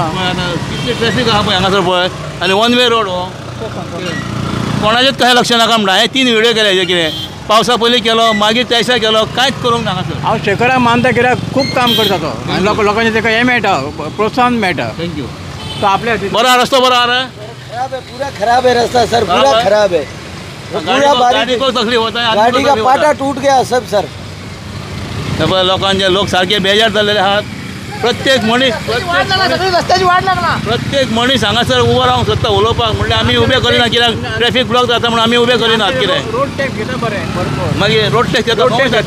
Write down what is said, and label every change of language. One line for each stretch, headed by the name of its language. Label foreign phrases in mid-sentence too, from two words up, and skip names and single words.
Konkani: पळय आतां कितलें ट्रॅफीक आहा पळय हांगासर पळय आनी
English: one way road
Konkani: हो कोणाचेच कशें लक्ष नाका म्हणटा हांवें 3 व्हिडियो केले हेजे कितें पावसा पयलीं केलो मागीर त्यायशा केलो कांयच करूंक ना हांगासर हांव शेखराक मानता कित्याक खूब काम करता तो आनी लोकांचें ताका हें मेळटा प्रोत्साहन मेळटा थँक्यू तो आपल्या बरो रस्तो बरो आहा रे
Hindi: खराब है पूरा खराब है रास्ता सर पूरा खराब है पूरा गाडी को तकलीफ होता है गाड़ी का पाटा टूट गया सब सर
Konkani: पळय लोकांचे लोक सारखे बेजार जाल्लेले आहात प्रत्येक मनीस रस्त्याची वाट लागला प्रत्येक मनीस हांगासर उबो रावंक सोदता उलोवपाक म्हणल्यार आमी उबे करिना कित्याक
English: traffic block
Konkani: जाता म्हणून आमी उबे करिनात कितें
English: road tax
Konkani: घेता बरें भरपूर मागीर
English: road tax
Konkani: येता खंय वयता